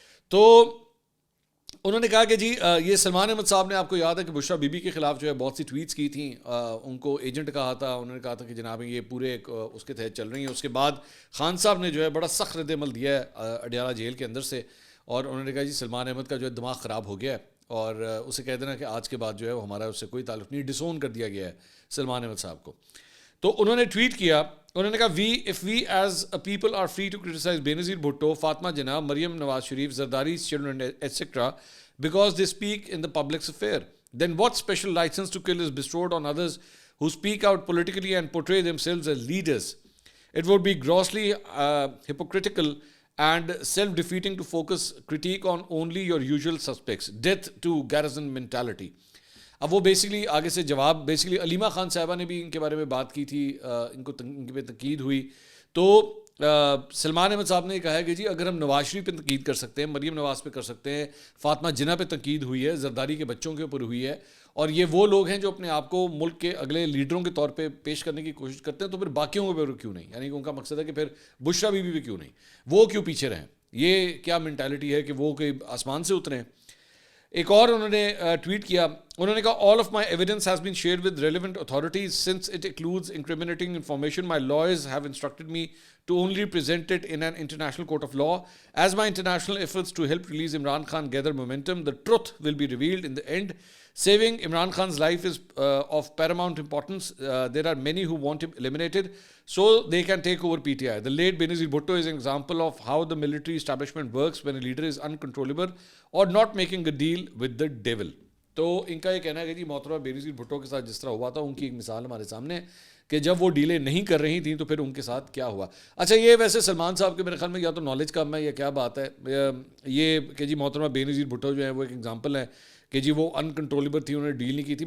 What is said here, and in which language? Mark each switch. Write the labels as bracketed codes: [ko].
[ur] تو انہوں نے کہا کہ جی یہ سلمان احمد صاحب نے, آپ کو یاد ہے کہ بشرا بی بی کے خلاف جو ہے بہت سی ٹویٹس کی تھیں, ان کو ایجنٹ کہا تھا, انہوں نے کہا تھا کہ جناب یہ پورے اس کے تحت چل رہی ہیں. اس کے بعد خان صاحب نے جو ہے بڑا سخت رد عمل دیا ہے اڈیالہ جیل کے اندر سے, اور انہوں نے کہا جی سلمان احمد کا جو ہے دماغ خراب ہو گیا ہے, اور اسے کہہ دینا کہ آج کے بعد جو ہے وہ ہمارا اس سے کوئی تعلق نہیں, ڈسون کر دیا گیا ہے سلمان احمد صاحب کو. تو انہوں نے ٹویٹ کیا, انہوں نے کہا [en] if we as a people are free to criticize Benazir Bhutto, Fatma Jinnah, Maryam Nawaz Sharif, Zardari's children, etc. because they speak in the public's affair, then what special license to kill is bestowed on others who speak out politically and portray themselves as leaders? It would be grossly hypocritical and self-defeating to focus critique on only your usual suspects. Death to Garrison mentality. [ur] اب وہ basically آگے سے جواب, basically Alima Khan صاحبہ نے بھی ان کے بارے میں بات کی تھی, ان پہ تنقید ہوئی. تو سلمان احمد صاحب نے کہا ہے کہ جی اگر ہم نواز شریف پہ تنقید کر سکتے ہیں, مریم نواز پہ کر سکتے ہیں, فاطمہ جناح پہ تنقید ہوئی ہے, زرداری کے بچوں کے اوپر ہوئی ہے, اور یہ وہ لوگ ہیں جو اپنے آپ کو ملک کے اگلے لیڈروں کے طور پہ پیش کرنے کی کوشش کرتے ہیں, تو پھر باقیوں کے اوپر کیوں نہیں؟ یعنی کہ ان کا مقصد ہے کہ پھر بشرا بی بی پہ کیوں نہیں, وہ کیوں پیچھے رہیں؟ یہ کیا مینٹالٹی ہے کہ وہ کہ آسمان سے اتریں؟ ایک اور انہوں نے ٹویٹ کیا, انہوں نے کہا [en] all of my evidence has been shared with relevant authorities since it includes incriminating information. My lawyers have instructed me to only present it in an international court of law. As my international efforts to help release Imran Khan gather momentum, the truth will be revealed in the end. Saving Imran Khan's life is of paramount importance. There are many who want him eliminated so they can take over PTI. The late Benazir Bhutto is an example of how the military establishment works when a leader is uncontrollable or not making a deal with the devil. [ur] تو ان کا یہ کہنا ہے کہ جی محترمہ بینظیر بھٹو کے ساتھ جس طرح ہوا تھا, ان کی ایک مثال ہمارے سامنے ہے کہ جب وہ ڈیلیں نہیں کر رہی تھیں تو پھر ان کے ساتھ کیا ہوا. اچھا یہ ویسے سلمان صاحب کے میرے خیال میں یا تو نالج کم ہے یا کیا بات ہے, یہ کہ جی محترمہ بینظیر بھٹو جو ہے وہ ایک ایگزامپل ہے کہ جی وہ انکنٹرولیبل تھی, انہوں نے ڈیل نہیں کی تھی.